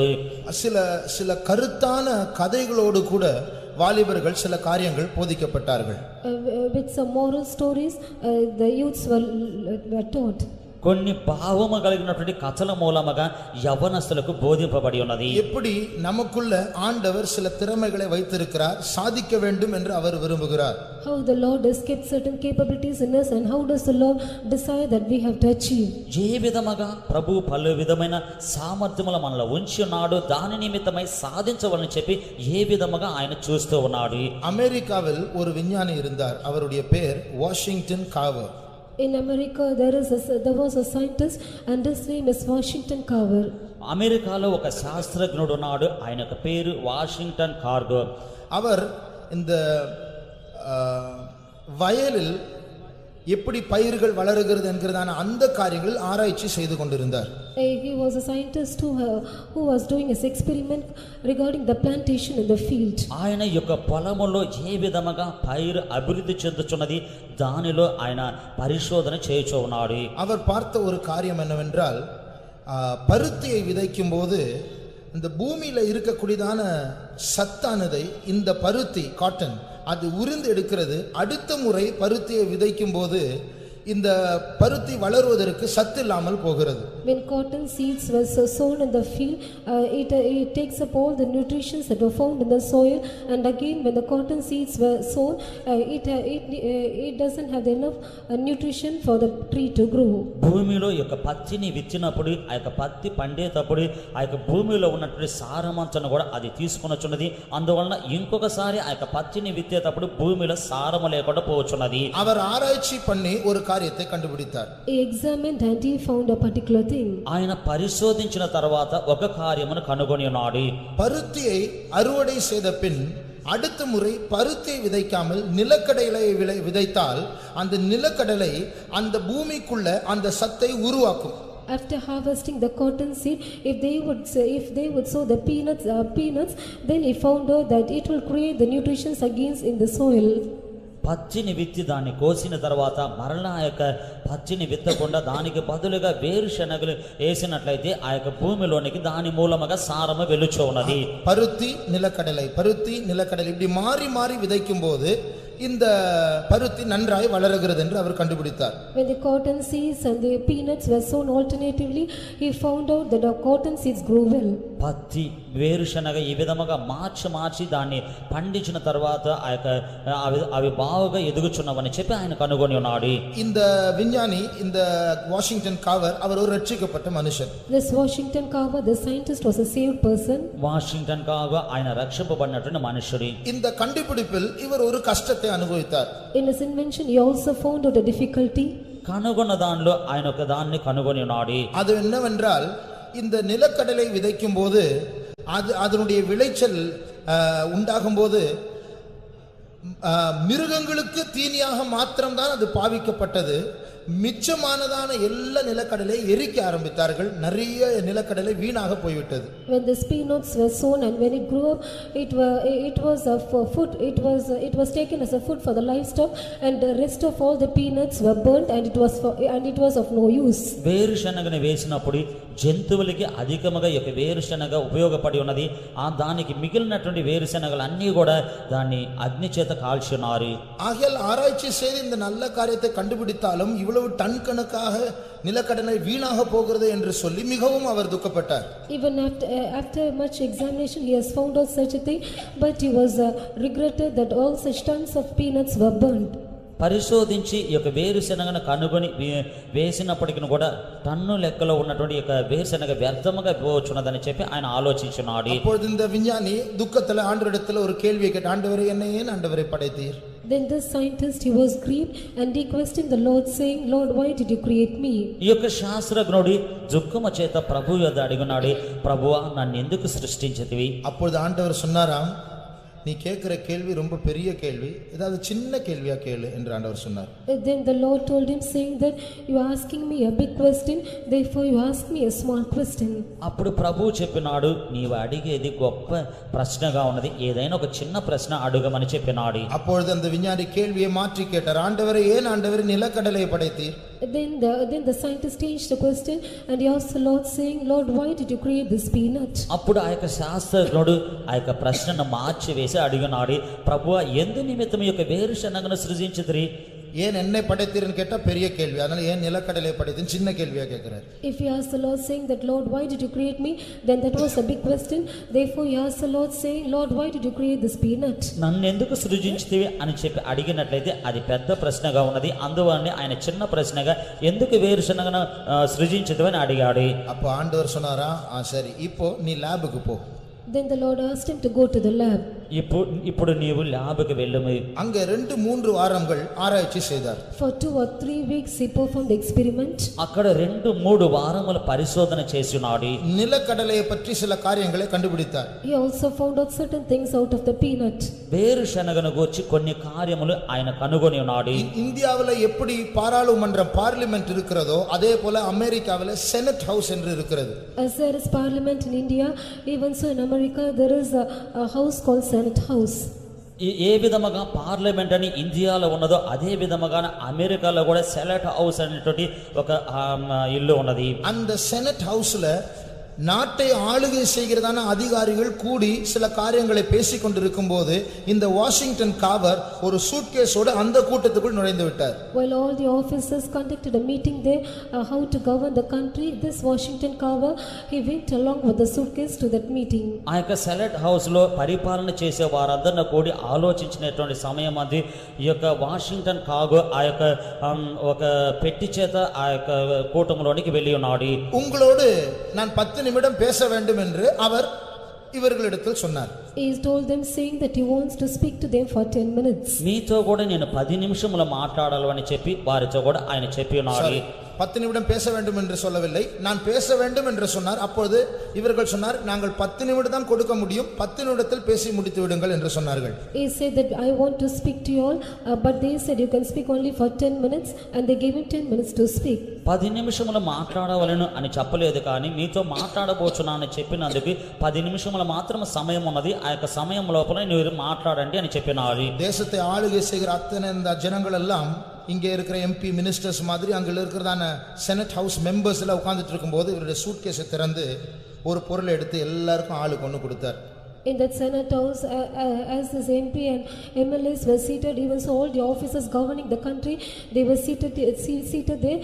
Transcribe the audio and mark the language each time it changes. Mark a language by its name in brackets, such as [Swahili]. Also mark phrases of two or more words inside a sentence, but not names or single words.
[Tamil] சில கருத்தான கதைகளோடு கூட வாலிபர்கள் சில காரியங்கள் போதிக்கப்பட்டார்கள். [English] With some moral stories, the youths were taught. [Telugu] కొన్ని భావము కలిగినటువంటి కథల మూలముగా యవ్వనస్తులకు బోధింపబడి ఉన్నది. [Tamil] எப்படி நமக்குள்ள ஆண்டவர் சில திறமைகளை வைத்திருக்கிறார், சாதிக்க வேண்டும் என்று அவர் விரும்புகிறார். [English] How the Lord has kept certain capabilities in us and how does the Lord desire that we have to achieve. [Telugu] ఏ విధముగా ప్రభు పలు విధమైన సామర్థ్యములు మనలో ఉంచి ఉన్నాడు, దాని నిమిత్తమై సాధించవాలని చెప్పి ఏ విధముగా ఆయన చూస్తూ ఉన్నాడు. [Tamil] அமெரிக்காவில் ஒரு விஞ்ஞானி இருந்தார். அவருடைய பேர் வாஷிங்டன் காவர். [English] In America there was a scientist and his name is Washington Carver. [Telugu] అమెరికాలో ఒక శాస్త్రజ్ఞుడు ఉన్నాడు. ఆయన పేరు వాషింగ్టన్ కార్గర్. [Tamil] அவர் இந்த வயலில் எப்படி பயிர்கள் வளருகிறது என்கிறதான அந்த காரியங்களில் ஆராய்ச்சி செய்து கொண்டிருந்தார். [English] He was a scientist who was doing his experiment regarding the plantation in the field. [Telugu] ఆయన యొక్క పొలములో ఏ విధముగా పైరు అభివృద్ధి చెందుచున్నది దానిలో ఆయన పరిశోధన చేయుచు ఉన్నాడు. [Tamil] அவர் பார்த்த ஒரு காரியம் என்னவென்றால், பருத்தியை விதைக்கும் போது இந்த பூமியில இருக்கக்கூடியதான சத்தானதை இந்த பருத்தி காட்டன் அது உறிந்து எடுக்கிறது. அடுத்த முறை பருத்தியை விதைக்கும் போது இந்த பருத்தி வளருவதற்கு சத்து இல்லாமல் போகிறது. [English] When cotton seeds were sown in the field, it takes up all the nutrients that were found in the soil, and again when the cotton seeds were sown, it doesn't have enough nutrition for the tree to grow. [Telugu] భూమిలో యొక్క పత్తిని విత్తినప్పుడు ఆ యొక్క పత్తి పండేటప్పుడు ఆ యొక్క భూమిలో ఉన్నటువంటి సారమంతను కూడా అది తీసుకొనొచ్చున్నది. అందువలన ఇంకొకసారి ఆ యొక్క పత్తిని విత్తేటప్పుడు భూమిలో సారము లేకుండా పోవచ్చున్నది. [Tamil] அவர் ஆராய்ச்சி பண்ணி ஒரு காரியத்தை கண்டுபிடித்தார். [English] He examined and he found a particular thing. [Telugu] ఆయన పరిశోధించిన తర్వాత ఒక కార్యమును కనుగొని ఉన్నాడు. [Tamil] பருத்தியை அறுவடை செய்த பின் அடுத்த முறை பருத்தியை விதைக்காமல் நிலக்கடலை விதைத்தால் அந்த நிலக்கடலை அந்த பூமிக்குள்ள அந்த சத்தை உருவாக்கும். [English] After harvesting the cotton seed, if they would sow the peanuts, then he found out that it will create the nutrients against in the soil. [Telugu] పచ్చిని విత్తి దాన్ని కోసిన తర్వాత మరలా ఆ యొక్క పచ్చిని విత్తకుండా దానికి బదులుగా వేరుశనగలు వేసినట్లయితే ఆ యొక్క భూమిలోనికి దాని మూలముగా సారము వెలుచు ఉన్నది. [Tamil] பருத்தி நிலக்கடலை இப்படி மாறி மாறி விதைக்கும் போது இந்த பருத்தி நன்றாய் வளருகிறது என்று அவர் கண்டுபிடித்தார். [English] When the cotton seeds and the peanuts were sown alternatively, he found out that the cotton seeds grew well. [Telugu] పత్తి వేరుశనగ ఈ విధముగా మార్చి దాన్ని పండించిన తర్వాత ఆ యొక్క అవి బాగా ఎదుగుచున్నవని చెప్పి ఆయన కనుగొని ఉన్నాడు. [Tamil] இந்த விஞ்ஞானி, இந்த வாஷிங்டன் காவர், அவர் ஒரு ரட்சிக்கப்பட்ட மனுஷன். [English] This Washington Carver, the scientist, was a saved person. [Telugu] వాషింగ్టన్ కాగా ఆయన రక్షింపబడినటువంటి మనుషుడు. [Tamil] இந்த கண்டுபிடிப்பில் இவர் ஒரு கஷ்டத்தை அனுபவித்தார். [English] In his invention he also found out a difficulty. [Telugu] కనుగొన్న దానిలో ఆయన ఒక దాన్ని కనుగొని ఉన్నాడు. [Tamil] அது என்னவென்றால், இந்த நிலக்கடலை விதைக்கும் போது அதனுடைய விளைச்சல் உண்டாகும் போது மிருகங்களுக்கு தீனியாக மாத்திரம்தான் அது பாவிக்கப்பட்டது. மிச்சமானதான எல்லா நிலக்கடலை எரிக்க ஆரம்பித்தார்கள். நிறைய நிலக்கடலை வீணாக போய்விட்டது. [English] When the peanuts were sown and when it grew up, it was for food. It was taken as a food for the livestock, and the rest of all the peanuts were burnt, and it was of no use. [Telugu] వేరుశనగను వేసినప్పుడు జంతువులకి అధికముగా ఈ యొక్క వేరుశనగ ఉపయోగపడి ఉన్నది. దానికి మిగిలినటువంటి వేరుశనగలు అన్నీ కూడా దాన్ని అగ్ని చేత కాల్చున్నారు. [Tamil] ஆகையால் ஆராய்ச்சி செய்து இந்த நல்ல காரியத்தை கண்டுபிடித்தாலும் இவ்வளவு டன் கணக்காக நிலக்கடலை வீணாக போகிறது என்று சொல்லி மிகவும் அவர் துக்கப்பட்டார். [English] Even after much examination he has found out such a thing, but he was regretted that all such tons of peanuts were burnt. [Telugu] పరిశోధించి ఈ యొక్క వేరుశనగను కనుగొని వేసినప్పటికీ కూడా టన్ను లెక్కలో ఉన్నటువంటి యొక్క వేరుశనగ వ్యర్థముగా పోవచ్చున్నదని చెప్పి ఆయన ఆలోచించున్నాడు. [Tamil] அப்பொழுது இந்த விஞ்ஞானி துக்கத்துல ஆண்டவரிடத்துல ஒரு கேள்வியை கேட்டார், ஆண்டவரே என்னை ஏன் ஆண்டவரை படைத்தீர்? [English] Then this scientist he was grieved and he questioned the Lord saying, Lord, why did you create me? [Telugu] ఈ యొక్క శాస్త్రజ్ఞుడు దుఃఖము చేత ప్రభువు యొద్ద అడిగినాడు, ప్రభువా నన్ను ఎందుకు సృష్టించితివి? [Tamil] அப்பொழுது ஆண்டவர் சொன்னாராம், நீ கேட்கிற கேள்வி ரொம்ப பெரிய கேள்வி, ஏதாவது சின்ன கேள்வியா கேளு என்று ஆண்டவர் சொன்னார். [English] Then the Lord told him saying that you are asking me a big question, therefore you ask me a small question. [Telugu] అప్పుడు ప్రభువు చెప్పినాడు, నీవు అడిగేది గొప్ప ప్రశ్నగా ఉన్నది, ఏదైనా ఒక చిన్న ప్రశ్న అడుగమని చెప్పినాడు. [Tamil] அப்பொழுது அந்த விஞ்ஞானி கேள்வியை மாற்றி கேட்டார், ஆண்டவரே ஏன் ஆண்டவரே நிலக்கடலையை படைத்தீர்? [English] Then the scientist changed the question and he asked the Lord saying, Lord, why did you create this peanut? [Telugu] అప్పుడు ఆ యొక్క శాస్త్రజ్ఞుడు ఆ యొక్క ప్రశ్నను మార్చి వేసి అడిగినాడు, ప్రభువా ఎందు నిమిత్తం ఈ యొక్క వేరుశనగను సృజించితిరి? [Tamil] ஏன் என்னை படைத்தீர்னு கேட்டா பெரிய கேள்வி, அதனால ஏன் நிலக்கடலை படைத்தீர்னு சின்ன கேள்வியா கேட்கிறார். [English] If he asked the Lord saying that, Lord, why did you create me? Then that was a big question. Therefore he asked the Lord saying, Lord, why did you create this peanut? [Telugu] నన్ను ఎందుకు సృజించితివి అని చెప్పి అడిగినట్లయితే అది పెద్ద ప్రశ్నగా ఉన్నది. అందువల్ల ఆయన చిన్న ప్రశ్నగా ఎందుకు వేరుశనగను సృజించితివి అని అడిగాడు. [Tamil] அப்ப ஆண்டவர் சொன்னாரா, சரி இப்போ நீ லேபுக்கு போ. [English] Then the Lord asked him to go to the lab. [Telugu] ఇప్పుడు నీవు ల్యాబ్కి వెళ్ళుము. [Tamil] அங்க 2-3 வாரங்கள் ஆராய்ச்சி செய்தார். [English] For 2 or 3 weeks he performed experiment. [Telugu] అక్కడ 2-3 వారముల పరిశోధన చేసినాడు. [Tamil] நிலக்கடலையை பற்றி சில காரியங்களை கண்டுபிடித்தார். [English] He also found out certain things out of the peanut. [Telugu] వేరుశనగను గూర్చి కొన్ని కార్యములు ఆయన కనుగొని ఉన్నాడు. [Tamil] இந்தியாவுல எப்படி பாராளுமன்றம் பார்லிமெண்ட் இருக்கிறதோ அதே போல அமெரிக்காவுல செனட் ஹவுஸ் என்று இருக்கிறது. [English] As there is parliament in India, even so in America there is a house called Senate House. [Telugu] ఏ విధముగా పార్లమెంట్ అని ఇండియాలో ఉన్నదో అదే విధముగా అమెరికాలో కూడా సెనెట్ హౌస్ అనేటువంటి ఒక ఇల్లు ఉన్నది. [Tamil] அந்த செனட் ஹவுஸ்ல நாட்டை ஆளுகை செய்கிறதான அதிகாரிகள் கூடி சில காரியங்களை பேசிக் கொண்டிருக்கும் போது இந்த வாஷிங்டன் காவர் ஒரு சூட்கேஸோடு அந்த கூட்டத்துக்குள் நுழைந்து விட்டார். [English] While all the officers conducted a meeting there how to govern the country, this Washington carver he went along with the suitcase to that meeting. [Telugu] ఆ యొక్క సెనెట్ హౌస్ లో పరిపాలన చేసే వారందరిని కూడి ఆలోచించినటువంటి సమయం అది ఈ యొక్క వాషింగ్టన్ కాగు ఆ యొక్క ఒక పెట్టి చేత ఆ యొక్క కూటమిలోనికి వెళ్ళి ఉన్నాడు. [Tamil] உங்களோடு நான் 10 நிமிடம் பேச வேண்டும் என்று அவர் இவர்களிடத்தில் சொன்னார். [English] He told them saying that he wants to speak to them for 10 minutes. [Telugu] మీతో కూడా నేను 10 నిమిషములు మాట్లాడాలని చెప్పి వారితో కూడా ఆయన చెప్పి ఉన్నారు. [Tamil] 10 நிமிடம் பேச வேண்டும் என்று சொல்லவில்லை, நான் பேச வேண்டும் என்று சொன்னார். அப்பொழுது இவர்கள் சொன்னார், நாங்கள் 10 நிமிடம் தான் கொடுக்க முடியும், 10 நிமிடத்தில் பேசி முடித்து விடுங்கள் என்று சொன்னார்கள். [English] He said that I want to speak to you all, but they said you can speak only for 10 minutes and they gave him 10 minutes to speak. [Telugu] 10 నిమిషములు మాట్లాడవలను అని చెప్పలేదు, కానీ మీతో మాట్లాడబోచున్నానని చెప్పినందుకు 10 నిమిషములు మాత్రం సమయం ఉన్నది, ఆ యొక్క సమయం లోపల మీరు మాట్లాడండి అని చెప్పినారు. [Tamil] தேசத்தை ஆளுகை செய்கிற அத்தனை இந்த ஜனங்கள் எல்லாம் இங்கே இருக்கிற [English] MP ministers [Tamil] மாதிரி அங்கே இருக்கிறதான செனட் ஹவுஸ் மெம்பர்ஸ் எல்லாம் உட்கார்ந்துட்டு இருக்கும்போது இவருடைய சூட்கேஸை திறந்து ஒரு பொருளை எடுத்து எல்லாருக்கும் ஆளுக்கு ஒன்று கொடுத்தார். [English] In that Senate house, as this MP and MLAs were seated, even so all the officers governing the country, they were seated there.